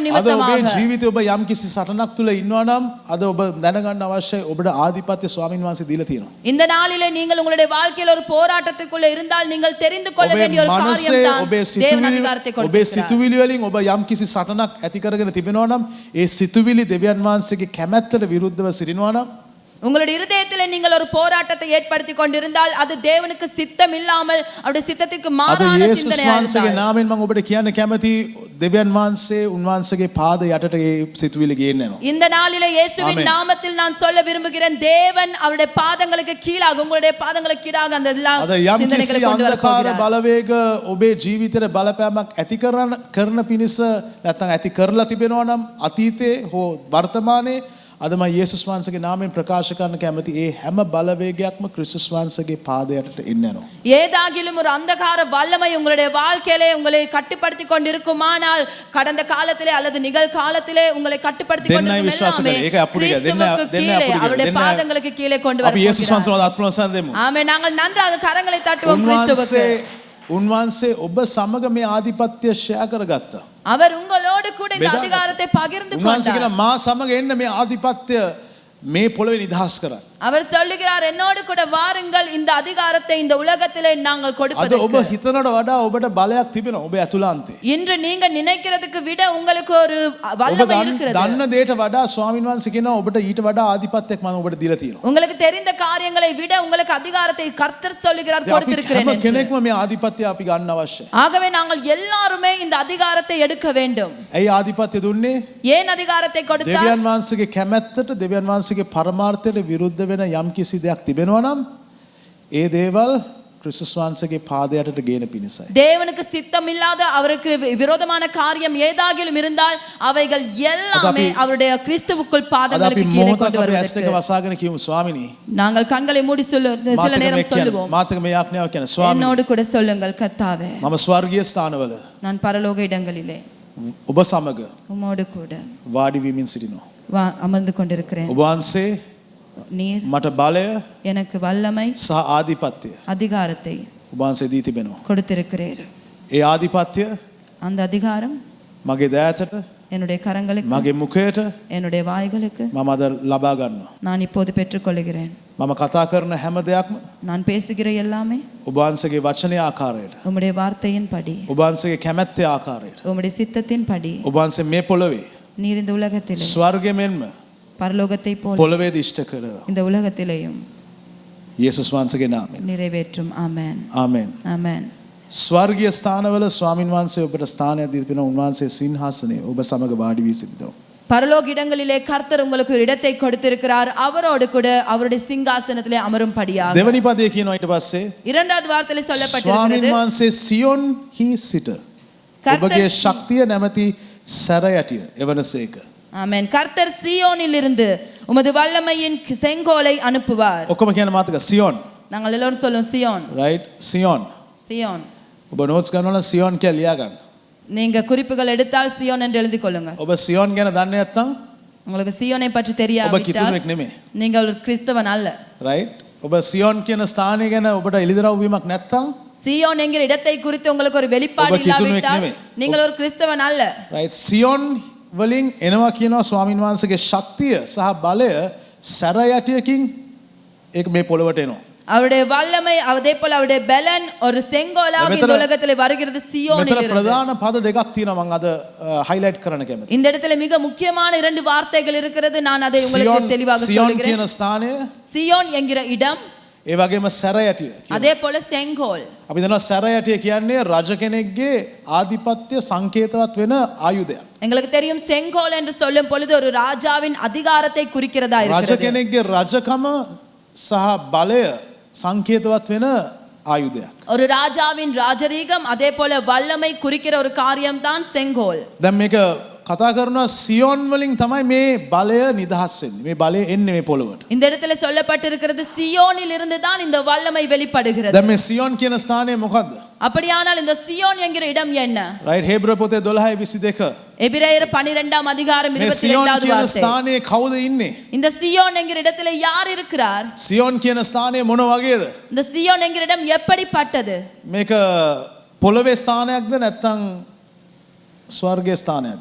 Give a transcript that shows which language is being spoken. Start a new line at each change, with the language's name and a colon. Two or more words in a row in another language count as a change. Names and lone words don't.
Sinhala: අද ඔබේ
Tamil: நிமித்தமாக.
Sinhala: ජීවිතේ ඔබ යම් කිසි සටනක් තුල ඉන්නවා නම් අද ඔබ දැනගන්න අවශ්‍යයි ඔබට ආධිපත්‍ය ස්වාමින් වහන්සේ දීලා තියෙනවා.
Tamil: இந்த நாளிலே நீங்கள் உங்களுடைய வாழ்க்கையில் ஒரு போராட்டத்துக்குள்ள இருந்தால் நீங்கள் தெரிந்து கொள்ள
Sinhala: ඔබේ
Tamil: வேண்டிய ஒரு காரியம்
Sinhala: මනසේ
Tamil: தான் தேவன் அதிகாரத்தை
Sinhala: ඔබේ
Tamil: கொடுத்திருக்கிறார்.
Sinhala: සිතුවිලි වලින් ඔබ යම් කිසි සටනක් ඇති කරගෙන තිබෙනවා නම් ඒ සිතුවිලි දෙවියන් වහන්සේගේ කැමැත්තට විරුද්ධව සිටිනවා නම්
Tamil: உங்களுடைய இருதயத்திலே நீங்கள் ஒரு போராட்டத்தை ஏற்படுத்தி கொண்டிருந்தால் அது தேவனுக்கு சித்தம் இல்லாமல் அவருடைய சித்தத்துக்கு
Sinhala: අද
Tamil: மாறான
Sinhala: යේසුස්
Tamil: சிந்தனையா
Sinhala: වහන්සේගේ
Tamil: இருந்தால்,
Sinhala: නාමයෙන් මම ඔබට කියන්න කැමති දෙවියන් වහන්සේ උන්වහන්සේගේ පාද යටට ඒ සිතුවිලි ගේන්න යනවා.
Tamil: இந்த நாளிலே இயேசுவின் ஆமென். நாமத்தில் நான் சொல்ல விரும்புகிறேன், தேவன் அவருடைய பாதங்களுக்கு கீழாக, உங்களுடைய பாதங்களுக்கு கீழாக அந்த எல்லா
Sinhala: අද යම්
Tamil: சிந்தனைகளை
Sinhala: කිසි
Tamil: கொண்டு வர
Sinhala: අන්ධකාර
Tamil: போகிறார்.
Sinhala: බලවේග ඔබේ ජීවිතේට බලපෑමක් ඇති කරන පිණිස නැත්නම් ඇති කරලා තිබෙනවා නම් අතීතේ හෝ වර්තමානයේ අද මම යේසුස් වහන්සේගේ නාමයෙන් ප්‍රකාශ කරන්න කැමති ඒ හැම බලවේගයක්ම ක්‍රිස්තුස් වහන්සේගේ පාද යටට එන්න යනවා.
Tamil: ஏதாகிலும் ஒரு அந்தகார வல்லமை உங்களுடைய வாழ்க்கையிலே உங்களை கட்டுப்படுத்தி கொண்டிருக்குமானால், கடந்த காலத்திலே அல்லது நிகழ்காலத்திலே உங்களை கட்டுப்படுத்தி
Sinhala: දෙන්නයි
Tamil: கொண்டிருக்கும்
Sinhala: විශ්වාස
Tamil: எல்லாமே
Sinhala: කරේ. ඒක අපුඩ එක.
Tamil: கிறிஸ்துவுக்கு
Sinhala: දෙන්න
Tamil: கீழே,
Sinhala: අපුඩ එක.
Tamil: அவருடைய
Sinhala: දෙන්න
Tamil: பாதங்களுக்கு கீழே கொண்டு வர
Sinhala: අපි යේසුස්
Tamil: போகிறார்.
Sinhala: වහන්සේව අත්පොළොසන් දෙමු.
Tamil: ஆமென். நாங்கள் நன்றாக கரங்களை தட்டுவோம் கிறிஸ்துவுக்கு.
Sinhala: උන්වහන්සේ ඔබ සමග මේ ආධිපත්‍ය ෂෙයා කරගත්තා.
Tamil: அவர் உங்களோடு கூட இந்த
Sinhala: බෙදා
Tamil: அதிகாரத்தை பகிர்ந்து
Sinhala: උන්වහන්සේ
Tamil: கொண்டார்.
Sinhala: කියන මා සමග එන්න මේ ආධිපත්‍ය මේ පොළවේ නිදහස් කරන්න.
Tamil: அவர் சொல்லுகிறார், என்னோடு கூட வாருங்கள், இந்த அதிகாரத்தை இந்த உலகத்திலே நாங்கள்
Sinhala: අද ඔබ
Tamil: கொடுப்பதற்கு.
Sinhala: හිතනට වඩා ඔබට බලයක් තිබෙනවා ඔබ ඇතුළාන්තේ.
Tamil: இன்று நீங்க நினைக்கிறதுக்கு விட உங்களுக்கு ஒரு
Sinhala: ඔබ
Tamil: வல்லமை இருக்கிறது.
Sinhala: දන්න දේට වඩා ස්වාමීන් වහන්සේ කියනවා ඔබට ඊට වඩා ආධිපත්‍යයක් මම ඔබට දීලා තියෙනවා.
Tamil: உங்களுக்கு தெரிந்த காரியங்களை விட உங்களுக்கு அதிகாரத்தை கர்த்தர் சொல்லுகிறார்
Sinhala: අපි
Tamil: கொடுத்திருக்கிறேன்
Sinhala: හැම
Tamil: என்று.
Sinhala: කෙනෙක්ම මේ ආධිපත්‍ය අපි ගන්න අවශ්‍යයි.
Tamil: ஆகவே நாங்கள் எல்லாருமே இந்த அதிகாரத்தை எடுக்க வேண்டும்.
Sinhala: ඇයි ආධිපත්‍ය දුන්නේ?
Tamil: ஏன் அதிகாரத்தை கொடுத்தார்?
Sinhala: දෙවියන් වහන්සේගේ කැමැත්තට දෙවියන් වහන්සේගේ පරමාර්ථයට විරුද්ධ වෙන යම් කිසි දෙයක් තිබෙනවා නම් ඒ දේවල් ක්‍රිස්තුස් වහන්සේගේ පාද යටට ගේන පිණිසයි.
Tamil: தேவனுக்கு சித்தம் இல்லாத அவருக்கு விரோதமான காரியம் ஏதாகிலும் இருந்தால் அவைகள் எல்லாமே அவருடைய கிறிஸ்துவுக்குள்
Sinhala: අද අපි
Tamil: பாதங்களுக்கு கீழே
Sinhala: මොහොතක්
Tamil: கொண்டு
Sinhala: අපි ඇස් දෙක
Tamil: வருவதற்கு
Sinhala: වසාගෙන කියමු ස්වාමිනී
Tamil: நாங்கள் கண்களை மூடி சில நேரம் சொல்லுவோம்.
Sinhala: මාතක මේ යාඥාව කියන ස්වාමිනී
Tamil: என்னோடு கூட சொல்லுங்கள், கர்த்தாவே,
Sinhala: මම ස්වර්ගීය ස්ථානවල
Tamil: நான் பரலோக இடங்களிலே
Sinhala: ඔබ සමග
Tamil: உம்மோடு கூட
Sinhala: වාඩි වීමින් සිටිනවා.
Tamil: அமர்ந்து கொண்டிருக்கிறேன்.
Sinhala: ඔබ වහන්සේ
Tamil: நீர்
Sinhala: මට බලය
Tamil: எனக்கு வல்லமை
Sinhala: සහ ආධිපත්‍ය
Tamil: அதிகாரத்தை
Sinhala: උභාන්සේ දී තිබෙනවා.
Tamil: கொடுத்திருக்கிறீர்.
Sinhala: ඒ ආධිපත්‍ය
Tamil: அந்த அதிகாரம்
Sinhala: මගේ දෑතට
Tamil: என்னுடைய கரங்களுக்கு
Sinhala: මගේ මුඛයට
Tamil: என்னுடைய வாய்களுக்கு
Sinhala: මම අද ලබා ගන්නවා.
Tamil: நான் இப்போது பெற்றுக்கொள்கிறேன்.
Sinhala: මම කතා කරන හැම දෙයක්ම
Tamil: நான் பேசுகிற எல்லாமே
Sinhala: ඔබාන්සේගේ වචනේ ආකාරයට
Tamil: உம்முடைய வார்த்தையின் படி,
Sinhala: ඔබාන්සේගේ කැමැත්තේ ආකාරයට
Tamil: உம்முடைய சித்தத்தின் படி,
Sinhala: ඔබාන්සේ මේ පොළවේ
Tamil: நீர் இந்த உலகத்திலே
Sinhala: ස්වර්ගය මෙන්ම
Tamil: பரலோகத்தை போல
Sinhala: පොළවේ දිෂ්ඨ කරනවා.
Tamil: இந்த உலகத்திலேயும்
Sinhala: යේසුස් වහන්සේගේ නාමයෙන්.
Tamil: நிறைவேற்றும். ஆமென்.
Sinhala: ආමෙන්.
Tamil: ஆமென்.
Sinhala: ස්වර්ගීය ස්ථානවල ස්වාමින් වහන්සේ ඔබට ස්ථානයක් දී තිබෙනවා. උන්වහන්සේ සිංහාසනයේ ඔබ සමග වාඩි වී සිටිනවා.
Tamil: பரலோக இடங்களிலே கர்த்தர் உங்களுக்கு ஒரு இடத்தை கொடுத்திருக்கிறார். அவரோடு கூட அவருடைய சிங்காசனத்திலே அமரும்படியாக.
Sinhala: දෙවනි පදයේ කියනවා ඊට පස්සේ
Tamil: இரண்டாவது வார்த்தையிலே
Sinhala: ස්වාමින්
Tamil: சொல்லப்பட்டிருக்கிறது,
Sinhala: වහන්සේ සියොන් හි සිට ඔබගේ ශක්තිය නැමැති සැරයටිය එවනසේක.
Tamil: ஆமென். கர்த்தர் சீயோனில் இருந்து உமது வல்லமையின் செங்கோலை அனுப்புவார்.
Sinhala: ඔක්කොම කියන මාතක සියොන්.
Tamil: நாங்கள் எல்லோரும் சொல்லும் சியோன்.
Sinhala: right සියොන්.
Tamil: சியோன்.
Sinhala: ඔබ notes ගන්නවා නම් සියොන් කියලා ලියා ගන්න.
Tamil: நீங்க குறிப்புகள் எடுத்தால் சியோன் என்று எழுதி கொள்ளுங்க.
Sinhala: ඔබ සියොන් ගැන දන්නේ නැත්නම්
Tamil: உங்களுக்கு சியோனை பற்றி
Sinhala: ඔබ
Tamil: தெரியாவிட்டால்
Sinhala: කිතුණෙක් නෙමෙයි.
Tamil: நீங்கள் ஒரு கிறிஸ்தவன் அல்ல.
Sinhala: right ඔබ සියොන් කියන ස්ථානය ගැන ඔබට එළිදරව් වීමක් නැත්නම්
Tamil: சியோன் என்கிற இடத்தை குறித்து உங்களுக்கு ஒரு வெளிப்பாடு
Sinhala: ඔබ කිතුණෙක්
Tamil: இல்லாவிட்டால்
Sinhala: නෙමෙයි.
Tamil: நீங்கள் ஒரு கிறிஸ்தவன் அல்ல.
Sinhala: right සියොන් වලින් එනවා කියනවා ස්වාමින් වහන්සේගේ ශක්තිය සහ බලය සැරයටියකින් ඒක මේ පොළවට එනවා.
Tamil: அவருடைய வல்லமை அதே போல அவருடைய பலன் ஒரு செங்கோலாக இந்த உலகத்திலே வருகிறது சியோனில்
Sinhala: මෙතන
Tamil: இருந்து.
Sinhala: ප්‍රධාන පද දෙකක් තියෙනවා මම අද highlight කරන්න කැමතියි.
Tamil: இந்த இடத்துல மிக முக்கியமான இரண்டு வார்த்தைகள் இருக்கிறது. நான் அதை உங்களுக்கு தெளிவாக
Sinhala: සියොන්
Tamil: சொல்கிறேன்.
Sinhala: කියන ස්ථානය
Tamil: சியோன் என்கிற இடம்,
Sinhala: ඒ වගේම සැරයටිය.
Tamil: அதே போல செங்கோல்.
Sinhala: අපි දන්නවා සැරයටිය කියන්නේ රජ කෙනෙක්ගේ ආධිපත්‍ය සංකේතවත් වෙන ආයුධයක්.
Tamil: எங்களுக்கு தெரியும் செங்கோல் என்று சொல்லும் பொழுது ஒரு ராஜாவின் அதிகாரத்தை குறிக்கிறதா
Sinhala: රජ
Tamil: இருக்கிறது.
Sinhala: කෙනෙක්ගේ රජකම සහ බලය සංකේතවත් වෙන ආයුධයක්.
Tamil: ஒரு ராஜாவின் ராஜரீகம் அதே போல வல்லமை குறிக்கிற ஒரு காரியம் தான் செங்கோல்.
Sinhala: දැන් මේක කතා කරනවා සියොන් වලින් තමයි මේ බලය නිදහස් වෙන්නේ. මේ බලය එන්නේ මේ පොළවට.
Tamil: இந்த இடத்துல சொல்லப்பட்டிருக்கிறது சியோனில் இருந்து தான் இந்த வல்லமை வெளிப்படுகிறது.
Sinhala: දැන් මේ සියොන් කියන ස්ථානය මොකද්ද?
Tamil: அப்படியானால் இந்த சியோன் என்கிற இடம் என்ன?
Sinhala: right හේබ්‍ර පොතේ 12:22
Tamil: எபிரேயர் 12ஆம் அதிகாரம்
Sinhala: මේ සියොන්
Tamil: 22வது
Sinhala: කියන
Tamil: வார்த்தை.
Sinhala: ස්ථානයේ කවුද ඉන්නේ?
Tamil: இந்த சியோன் என்கிற இடத்துல யார் இருக்கிறார்?
Sinhala: සියොන් කියන ස්ථානය මොන වගේද?
Tamil: இந்த சியோன் என்கிற இடம் எப்படிப்பட்டது?
Sinhala: මේක පොළවේ ස්ථානයක්ද නැත්නම් ස්වර්ගයේ ස්ථානයක්ද?